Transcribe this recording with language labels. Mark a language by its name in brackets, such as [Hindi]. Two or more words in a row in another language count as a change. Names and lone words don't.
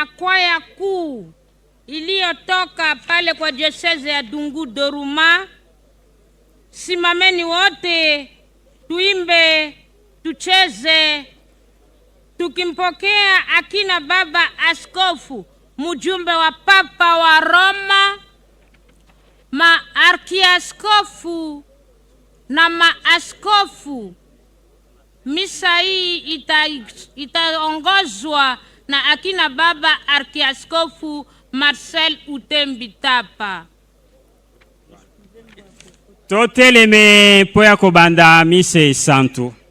[Swahili] kwaya kuu iliyotoka pale kwa diocese ya Dungu Doruma, simameni wote tuimbe, tucheze, tukimpokea akina baba askofu, mjumbe wa Papa wa Roma, maarkiaskofu na maaskofu. Misa hii itaongozwa na akina baba arkiaskofu Marcel Utembi Tapa. [Lingala] Toteleme po ya kobanda mise santu.